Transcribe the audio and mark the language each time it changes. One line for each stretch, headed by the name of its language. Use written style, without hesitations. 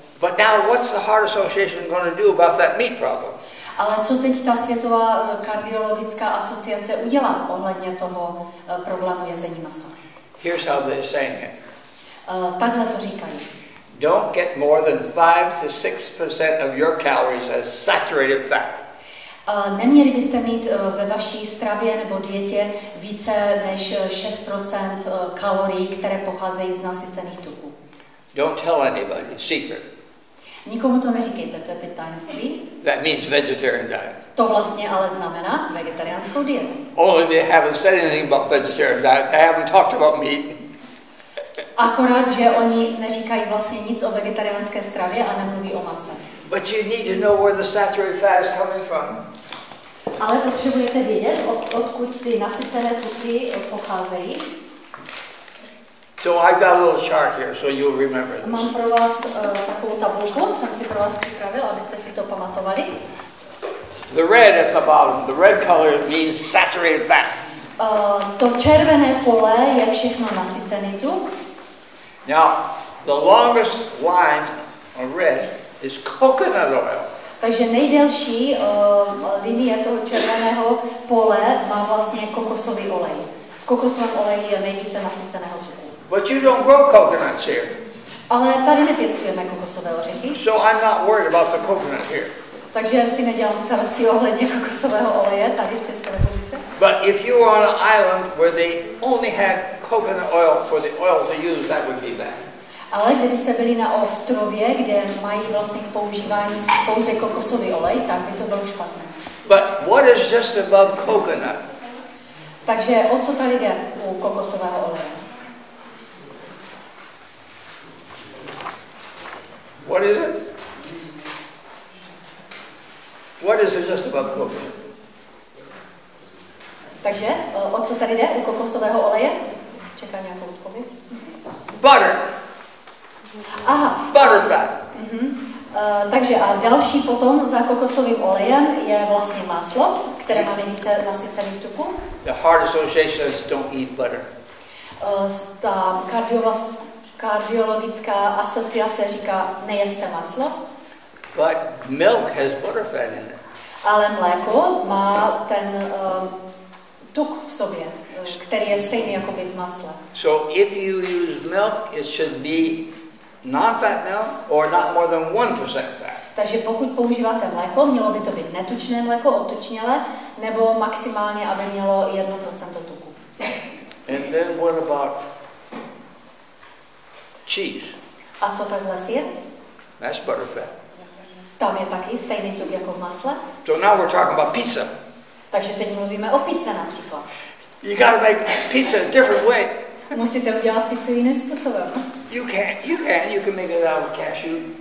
English: But now what's the Heart Association going to do about that meat problem?
Czech: Ale co teď ta Světová kardiologická asociace udělá ohledně toho problému jezení masa?
English: Here's how they're saying it.
Czech: Takhle to říkají.
English: Don't get more than 5 to 6% of your calories as saturated fat.
Czech: Neměli byste mít ve vaší stravě nebo dietě více než 6% kalorií, které pocházejí z nasycených tuků.
English: Don't tell anybody, secret.
Czech: Nikomu to neříkejte, to je teď tajemství.
English: That means vegetarian diet.
Czech: To vlastně ale znamená vegetariánskou dietu.
English: Only they haven't said anything about vegetarian diet. They haven't talked about meat.
Czech: Akorát, že oni neříkají vlastně nic o vegetariánské stravě a nemluví o mase.
English: But you need to know where the saturated fat is coming from.
Czech: Ale potřebujete vědět, odkud ty nasycené tuky pocházejí.
English: So I've got a little chart here, so you'll remember this.
Czech: Mám pro vás takovou tabulku, jsem si pro vás připravil, abyste si to pamatovali.
English: The red at the bottom, the red color means saturated fat.
Czech: To červené pole je všechno nasycený tuk.
English: Now, the longest line on red is coconut oil.
Czech: Takže nejdelší linie toho červeného pole má vlastně kokosový olej. V kokosovém oleji je nejvíce nasyceného tuku.
English: But you don't grow coconuts here.
Czech: Ale tady nepěstujeme kokosové ořechy.
English: So I'm not worried about the coconut here.
Czech: Takže si nedělám starosti ohledně kokosového oleje tady v České republice.
English: But if you were on an island where they only had coconut oil for the oil to use, that would be bad.
Czech: Ale kdybyste byli na ostrově, kde mají vlastně k používání pouze kokosový olej, tak by to bylo špatné.
English: But what is just above coconut?
Czech: Takže o co tady jde u kokosového oleje?
English: What is it? What is it just above coconut?
Czech: Takže o co tady jde u kokosového oleje? Čeká nějakou odpověď.
English: Butter.
Czech: Aha.
English: Butter fat.
Czech: Takže a další potom za kokosovým olejem je vlastně máslo, které má nejvíce nasycených tuků.
English: The Heart Association says don't eat butter.
Czech: Ta kardiologická asociace říká nejeste máslo.
English: But milk has butter fat in it.
Czech: Ale mléko má ten tuk v sobě, který je stejný jako v másle.
English: So if you use milk, it should be non-fat milk or not more than 1% fat.
Czech: Takže pokud používáte mléko, mělo by to být netučné mléko, odtučnělé, nebo maximálně, aby mělo 1% tuku.
English: And then what about cheese?
Czech: A co takhle sýr?
English: That's butter fat.
Czech: Tam je taky stejný tuk jako v másle.
English: So now we're talking about pizza.
Czech: Takže teď mluvíme o pizze například.
English: You gotta make pizza a different way.
Czech: Musíte udělat pizzu jiným způsobem.
English: You can make it out of cashew.